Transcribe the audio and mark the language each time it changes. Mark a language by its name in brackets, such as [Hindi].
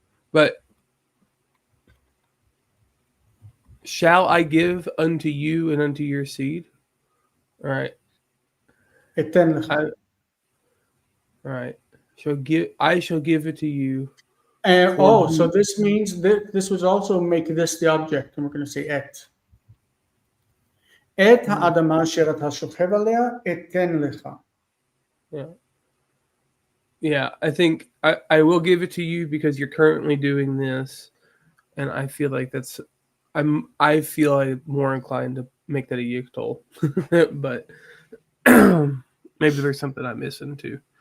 [English] But shall I give unto you and unto your seed? All right. [Hebrew] Eten lecha. [English] All right. I shall give it to you. So this means that this was also make this the object, and we're going to say et. [Hebrew] Et ha'adama asher אתה שוכב עליה, אתן לך. [English] Yeah. Yeah, I think I will give it to you because you're currently doing this, and I feel like I feel like more inclined to make that a yiktol, but maybe there's something I'm missing too.